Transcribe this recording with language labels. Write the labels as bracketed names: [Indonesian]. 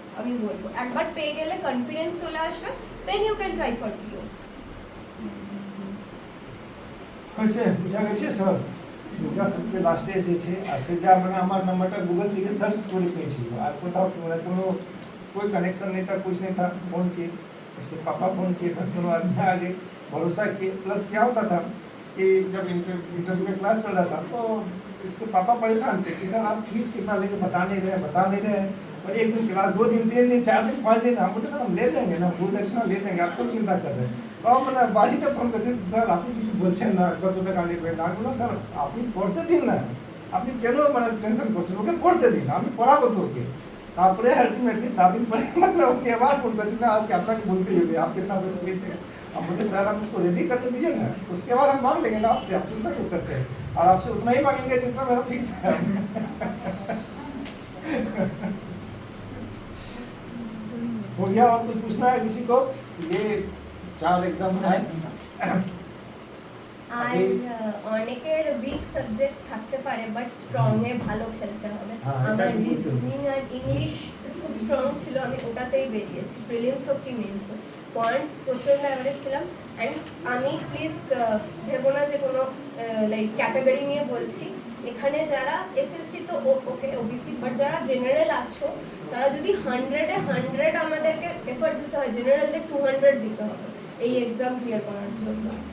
[Bangla] আমি বলবো একবার পেয়ে গেলে কনফিডেন্স চলে আসবে, দেন ইউ ক্যান ট্রাই ফর পিও। হয়েছে বুঝা গেছে স্যার সোজা সবথেকে লাস্টে এসেছে আর সোজা মানে আমার নাম্বারটা গুগল থেকে সার্চ করে পেয়েছিল আর কোথাও মানে কোনো [Hindi] कोई कनेक्शन नहीं था, [Bangla] कुछ नहीं था। [Hindi] फ़ोन किए, उसके पापा फ़ोन किए, बस दोनों आदमी आगे भरोसा किए। प्लस क्या होता था कि जब इंटरव्यू का क्लास चल रहा था तो इसके पापा परेशान थे कि सर आप फीस कितना लेंगे बता नहीं रहे हैं। और एक दिन क्लास 2 दिन 3 दिन 4 दिन 5 दिन हम बोलते सर हम ले लेंगे ना, गुरु दक्षिणा ले लेंगे, आप क्यों चिंता कर रहे हैं। [Bangla] तो মানে বাড়িতে ফোন করছে স্যার আপনি কিছু বলছেন না, কত টাকা নেবেন না। বললাম স্যার আপনি পড়তে দিন না, আপনি কেন মানে টেনশন করছেন, ওকে পড়তে দিন, আমি পড়াবো তো ওকে। তারপরে আলটিমেটলি 7 दिन পরে মানে ওকে আবার ফোন করছিল না আজকে আপনাকে বলতে হবে [Hindi] आप कितना पैसा लेते हैं। हम बोले सर आप उसको रेडी करने दीजिए ना, उसके बाद हम मांग लेंगे ना आपसे, आप चिंता क्यों करते हैं, और आपसे उतना ही मांगेंगे जितना मेरा फिक्स है। हो गया और कुछ पूछना है किसी को? ये 4 एकदम है। [Bangla] আর অনেকের উইক সাবজেক্ট থাকতে পারে বাট স্ট্রং এ ভালো খেলতে হবে। হ্যাঁ, এটা আমার খুব good. রিজনিং আর ইংলিশ খুব স্ট্রং ছিল, আমি ওটাতেই বেরিয়েছি, প্রিলিমস হোক কি মেন্স হোক। পয়েন্টস প্রচণ্ড অ্যাভারেজ ছিলাম। অ্যান্ড আমি প্লিজ ভেবো না যে কোনো লাইক ক্যাটাগরি নিয়ে বলছি, এখানে যারা এসএসটি তো ওকে ওবিসি, বাট যারা জেনারেল আছো তারা যদি 100-এ 100 আমাদেরকে এফোর্ট দিতে হয়, জেনারেলদের 200 দিতে হবে এই এক্সাম ক্লিয়ার করার জন্য।